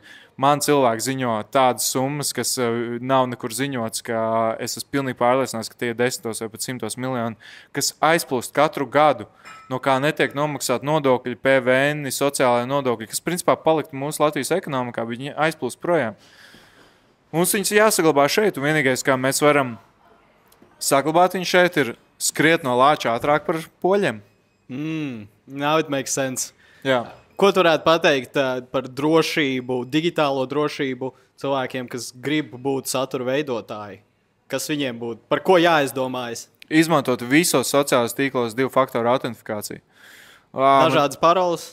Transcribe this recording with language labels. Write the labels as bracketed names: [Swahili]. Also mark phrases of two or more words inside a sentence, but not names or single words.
[Latvian] Man cilvēki ziņo tādas summas, kas nav nekur ziņots, ka es esmu pilnīgi pārliecināts, ka tie ir 10 vai pat 100 miljoni, kas aizplūst katru gadu, no kā netiek nomaksāt nodokļi, PVN, sociālajie nodokļi, kas principā paliktu mūsu Latvijas ekonomikā, bet viņi aizplūst projām. Mums viņas jāsaglabā šeit, un vienīgais, kā mēs varam saglabāt viņu šeit, ir skriet no lāča ātrāk par poļiem. [English] Now it makes sense. [Latvian] Jā. Ko tu varētu pateikt par drošību, digitālo drošību cilvēkiem, kas grib būt satura veidotāji? Kas viņiem būtu? Par ko jāizdomājas? Izmantot visos sociālajos tīklos 2-faktoru autentifikāciju. Dažādas paroles?